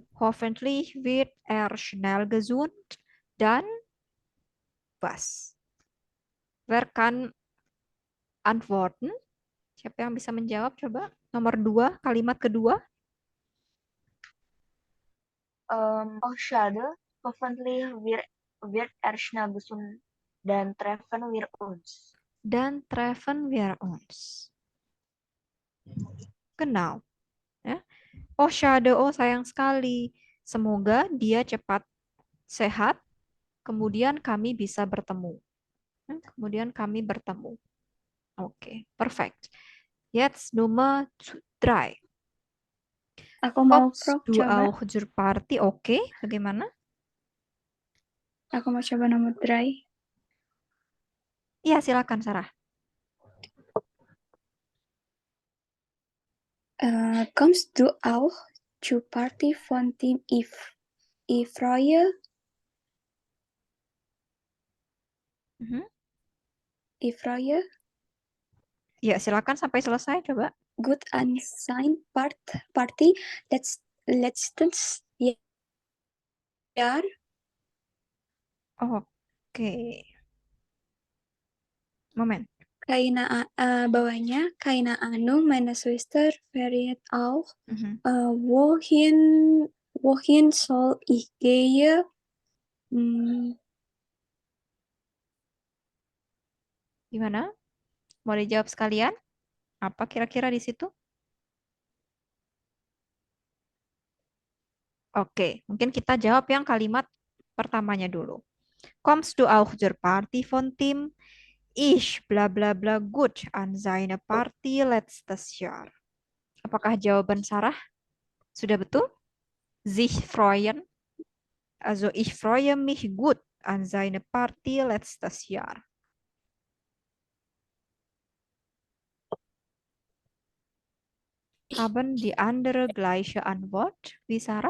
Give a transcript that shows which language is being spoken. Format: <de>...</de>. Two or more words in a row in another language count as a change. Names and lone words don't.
<de>Hoffentlich wird er schnell gesund. Dan was? Wer kann antworten?</de> <id>Siapa yang bisa menjawab? Coba. Nomor 2, kalimat kedua.</id> <de>Oh, schade. Hoffentlich wird er schnell gesund</de> <id>dan</id> <de>treffen wir uns. Dan treffen wir uns. Genau. Ya. Oh, schade.</de> <id>Oh, sayang sekali. Semoga dia cepat sehat. Kemudian kami bisa bertemu. Kemudian kami bertemu. Oke, perfect.</id> <de>Jetzt Nummer 3.</de> <id>Aku mau</id> <de>Kommst Prof du</de> <id>coba.</id> <de>auch zur Party?</de> <id>Oke, bagaimana? Aku mau coba nomor 3. Iya, silakan Sarah.</id> <de>Kommst du auch zur Party von Team Ich freue? Mhm. Ich freue</de> <id>Ya, silakan sampai selesai coba.</id> <de>gut an sein Party letztes Jahr.</de> <id>Oke. Moment.</id> <de>Bawahnya keine Ahnung, meine Schwester fährt auch. Mhm. Wohin soll ich gehen?</de> <id>Gimana? Mau dijawab sekalian? Apa kira-kira di situ? Oke, mungkin kita jawab yang kalimat pertamanya dulu.</id> <de>Kommst du auch zur Party von Tim? Ich bla bla bla gut an seine Party letztes Jahr.</de> <id>Apakah jawaban Sarah sudah betul?</id> <de>Sich freuen. Also ich freue mich gut an seine Party letztes Jahr. Haben die andere gleiche Antwort wie Sarah?</de>